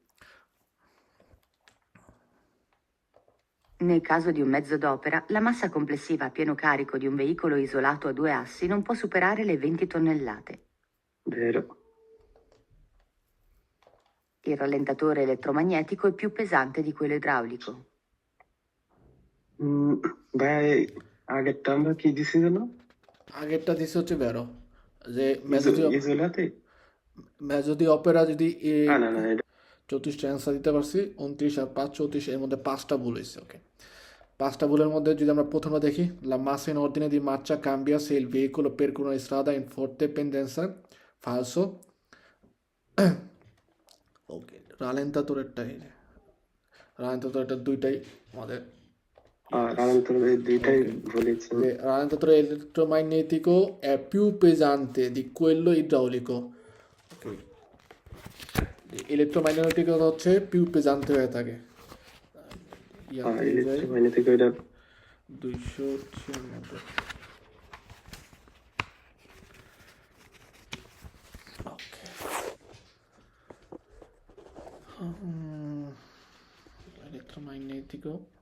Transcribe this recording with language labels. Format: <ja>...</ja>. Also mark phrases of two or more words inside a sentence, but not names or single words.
<it>Nel caso di un mezzo d'opera, la massa complessiva a pieno carico di un veicolo isolato a 2 assi non può superare le 20 tonnellate. Vero. Il rallentatore elettromagnetico è più pesante di quello idraulico.</it> <bn>ভাই আগেরটা আমরা কি দিছি জানো? আগেরটা দিছে হচ্ছে বেরো, যে ইজোলাতে যদি অপেরা যদি না না এটা 34টা অ্যান্সার দিতে পারছি, 29 আর 5 34, এর মধ্যে 5টা ভুল হয়েছে। ওকে, 5টা ভুলের মধ্যে যদি আমরা প্রথমে দেখি,</bn> <it>la massa in ordine di marcia cambia se il veicolo percorre una strada in forte pendenza. Falso.</it> <bn>ওকে, রালেন্তাতরেরটা দুইটাই আমাদের</bn> <it>rallentatore elettromagnetico è più pesante di quello idraulico.</it> <bn>Okay. ইলেকট্রোম্যাগনেটিক হচ্ছে</bn> <it>più pesante</it> <bn>হয়ে থাকে। ইলেকট্রোম্যাগনেটিক এটা 296। ওকে, elettromagnetico</bn>